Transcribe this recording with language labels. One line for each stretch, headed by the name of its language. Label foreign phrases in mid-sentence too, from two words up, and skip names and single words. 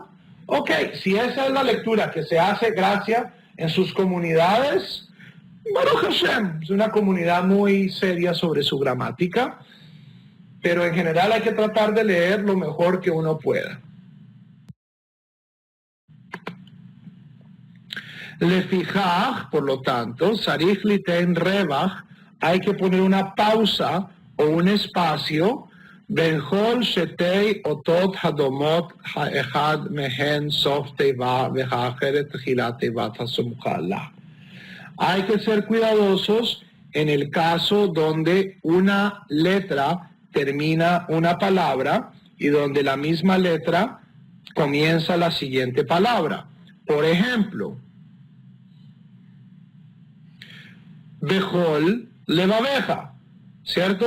Spanish: Ok, si esa es la lectura que se hace, gracias, en sus comunidades,
Hebrew: ברוך השם,
Spanish: es una comunidad muy seria sobre su gramática, pero en general hay que tratar de leer lo mejor que uno pueda. Lefijaj, por lo tanto,
Hebrew: צריך ליתן ריוח,
Spanish: hay que poner una pausa o un espacio,
Hebrew: בין כל שתי אותיות הדומות האחד מהן סוף תיבה והאחרת תחילת תיבת הסמוכה לה.
Spanish: Hay que ser cuidadosos en el caso donde una letra termina una palabra y donde la misma letra comienza la siguiente palabra. Por ejemplo,
Hebrew: בכל לבבך,
Spanish: ¿cierto?